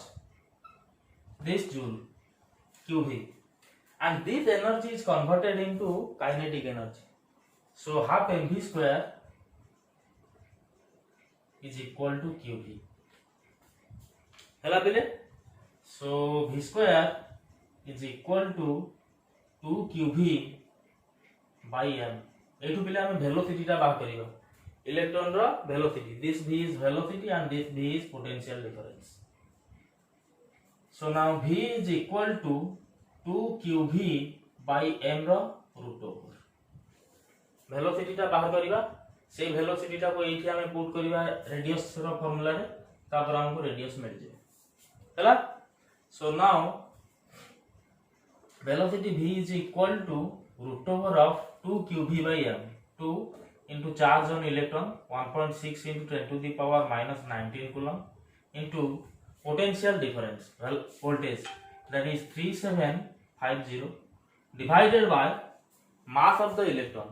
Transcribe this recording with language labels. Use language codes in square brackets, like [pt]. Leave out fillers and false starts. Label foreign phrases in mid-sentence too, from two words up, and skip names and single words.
[en] This joule QV, and this energy is converted into kinetic energy. So half mv square is equal to qv. [or] ହେଲା ବେଳେ [en] so v square is equal to 2 qv by m. [or] ଏଠୁ ବେଳେ ଆମେ ଭେଲୋସିଟି ଟା ବାହାର କରିଓ ଇଲେକ୍ଟ୍ରନ ର ଭେଲୋସିଟି [en] this v is velocity and this v is potential difference. So now v is equal to 2 qv by m [or] रो [en] root over [or] ଭେଲୋସିଟି ଟା ବାହାର କରିବା ସେ ଭେଲୋସିଟି ଟା କୁ ଏଠି ଆମେ ପୁଟ କରିବା ରେଡିୟସ ର ଫର୍ମୁଲା ରେ ତାପର ଆମକୁ ରେଡିୟସ ମିଳ ଯେ ହେଲା [en] so now वेलोसिटी v is equal to root over of 2 qv by m 2 into charge on electron 1.6 into 10 to the power minus 19 coulomb into potential difference voltage that is 3750 divided by mass of the electron.